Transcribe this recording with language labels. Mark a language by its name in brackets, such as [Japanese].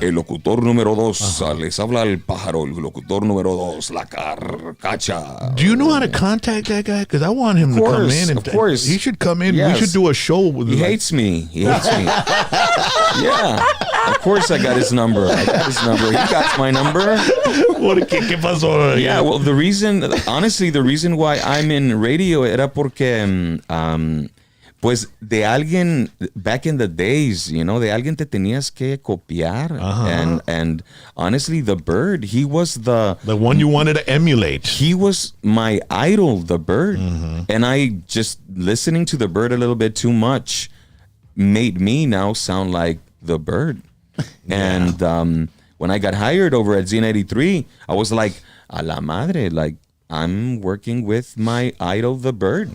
[Spanish] El locutor número 2. Les habla el pájaro. El locutor número 2. La Carcacha. [English] Do you know how to contact that guy? Because I want him to come in. Of course. He should come in. Yes. We should do a show with him. He hates me. Yeah. Of course I got his number. He got my number. [Spanish] ¿Qué pasó? [English] Yeah, well, the reason why I'm in radio [Spanish] era porque pues de alguien [English] back in the days, [Spanish] de alguien te tenías que copiar. [English] And honestly, The Bird, he was the one you wanted to emulate. He was my idol, The Bird. And I just listening to The Bird a little bit too much made me now sound like The Bird. And when I got hired over at Z93, I was like, [Spanish] a la madre, [English] like I'm working with my idol, The Bird.